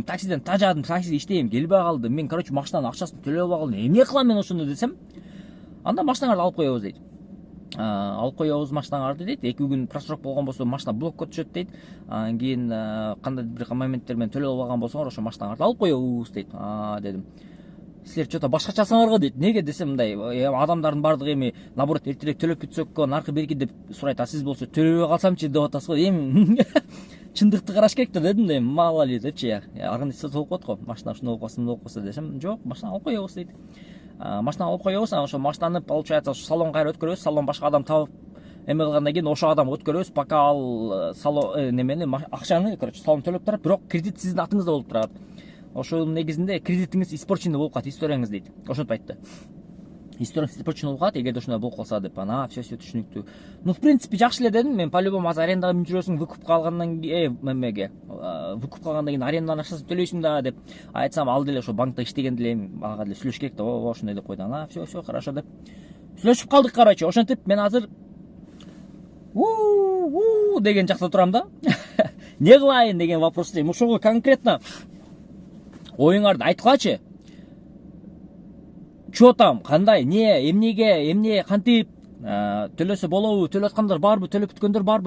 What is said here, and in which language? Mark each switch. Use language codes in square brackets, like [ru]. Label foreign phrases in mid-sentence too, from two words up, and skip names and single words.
[ky] Таксиден тажадым, таксиде иштейм, келбей калды. Мен, короче, машинанын акчасын төлөбөй калдым. Эмне кылам мен ошондо десем, анда машинаңарды алып коебуз дейт. Алып коебуз машинаңарды дейт. 2 күн просрок болгон болсо машина блокко түшөт дейт. Анан кийин кандай бир моменттер менен төлөп алган болсоңор ошо машинаңарды алып коебуз дейт. Дедим. Силер что-то башкачасыңар го дейт. Неге десем, мындай адамдардын бардыгы эми наоборот эртерээк төлөп бүтсөккө наркы берки деп сурайт. Сиз болсо төлөбөй калсамчы деп атасыз го. Эми чындыкты караш керек да дедим да, эми [ru] мало ли [ky] депчи. Аргын исе болуп калат го. Машина ушундай болуп калса десем, жок, машина алып коебуз дейт. Машина алып коебуз, анан ошо машинаны, получается, салон кайра өткөрөбүз. Салон башка адам табып эме кылгандан кийин ошо адам өткөрөбүз, пока ал салон немени акчаны, короче, салон төлөп турат, бирок кредит сиздин атыңызда болуп турат. Ошонун негизинде кредитиңиз испорченный болуп калат, историяңыз дейт. Ошентип айтты. Историяңыз испорченный болуп калат, эгерде ошондой болуп калса деп. Все түшүнүктүү. [ru] В принципе, [ky] жакшы эле дедим. Мен по-любому азыр арендага минип жүрөсүң, выкупка алгандан кийин эмеге, выкупка алгандан кийин аренданын акчасын төлөйсүң да деп айтсам, ал деле ошо банкта иштеген деле ага деле сүйлөшүш керек да. Ошондой деп койду. [ru] Все хорошо [ky] деп сүйлөшүп калдык, короче. Ошентип мен азыр деген жакта турам да. Не кылайын деген вопросту. Ошого конкретно оюңарды айткылачы. [ru] Чо там, [ky] кандай, эмне, кантип, төлөсө болобу, төлөп аткандар барбы, төлөп бүткөндөр барбы?